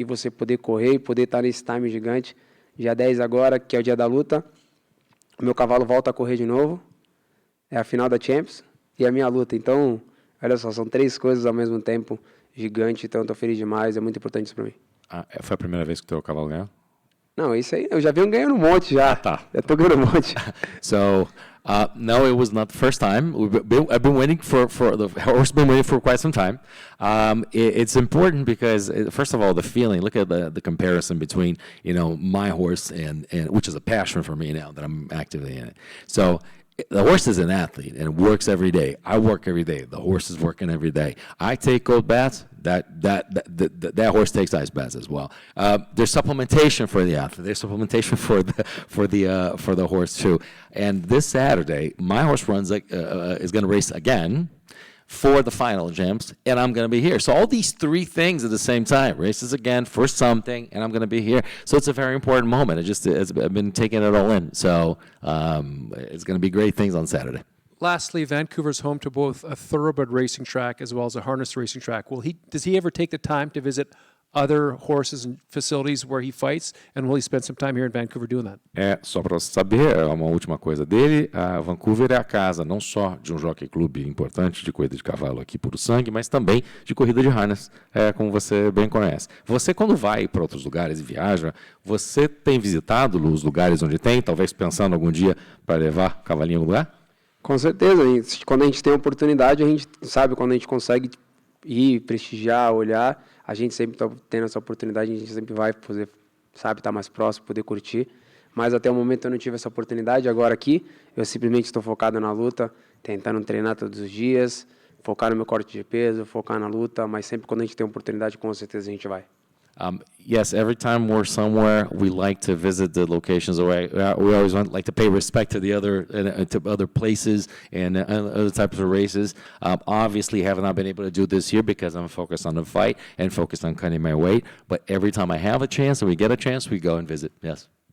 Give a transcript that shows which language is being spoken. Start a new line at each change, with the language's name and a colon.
Portuguese: E você poder correr e poder estar nesse time gigante. Dia 10 agora, que é o dia da luta, o meu cavalo volta a correr de novo, é a final da Champions e a minha luta. Então, olha só, são 3 coisas ao mesmo tempo, gigante, então eu estou feliz demais, é muito importante isso para mim. Foi a primeira vez que o teu cavalo ganhou? Não, isso aí, eu já venho ganhando um monte já. Tá. Já tô ganhando um monte.
English: So, no, it was not the first time. I've been waiting for the horse. Been waiting for quite some time. It's important because, first of all, the feeling. Look at the comparison between my horse and which is a passion for me now that I'm actively in it. So the horse is an athlete and works every day. I work every day. The horse is working every day. I take cold baths. That horse takes ice baths as well. There's supplementation for the athlete. There's supplementation for the horse too. And this Saturday, my horse is going to race again for the final jumps, and I'm going to be here. So all these three things at the same time, races again for something, and I'm going to be here. So it's a very important moment. I've been taking it all in. So it's going to be great things on Saturday. Lastly, Vancouver's home to both a thoroughbred racing track as well as a harness racing track. Does he ever take the time to visit other horses and facilities where he fights, and will he spend some time here in Vancouver doing that?
Portuguese: Só para você saber, uma última coisa dele, Vancouver é a casa não só de um jockey clube importante de corrida de cavalo aqui puro sangue, mas também de corrida de harness, como você bem conhece. Você, quando vai para outros lugares e viaja, você tem visitado os lugares onde tem, talvez pensando algum dia para levar cavalinho em algum lugar? Com certeza, quando a gente tem oportunidade, a gente sabe, quando a gente consegue ir, prestigiar, olhar, a gente sempre está tendo essa oportunidade, a gente sempre vai poder, sabe, estar mais próximo, poder curtir. Mas até o momento eu não tive essa oportunidade. Agora aqui, eu simplesmente estou focado na luta, tentando treinar todos os dias, focar no meu corte de peso, focar na luta, mas sempre quando a gente tem oportunidade, com certeza a gente vai.
English: Yes, every time we're somewhere, we like to visit the locations. We always like to pay respect to the other places and other types of races. Obviously, have not been able to do this year because I'm focused on the fight and focused on cutting my weight. But every time I have a chance and we get a chance, we go and visit. Yes.